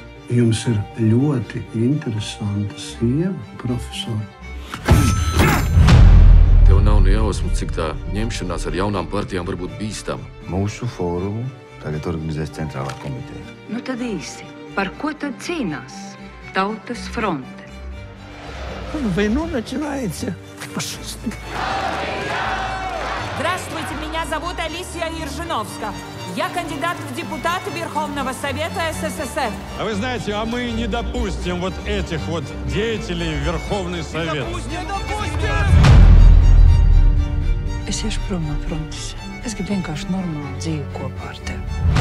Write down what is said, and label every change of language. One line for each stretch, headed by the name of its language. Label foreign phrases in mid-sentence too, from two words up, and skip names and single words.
Latvian: Jums ir ļoti interesanta sieva, profesor. Tev nav ne jausmu, cik tā ņemšanās ar jaunām partijām var būt bīstama. Mūsu fórumu tagad organizēs centrālā komiteja. Nu tad īsi. Par ko tad cīnās Tautas fronte?
Russian: Войну начинается. Фашисты. Здравствуйте, меня зовут Алисия Ержиновска. Я кандидат в депутаты Верховного Совета СССР. А вы знаете, а мы не допустим вот этих вот деятелей в Верховный Совет.
Latvian: Es iešu prom no frontes. Es gribu vienkārši normālu dzīvi kopā ar tevi.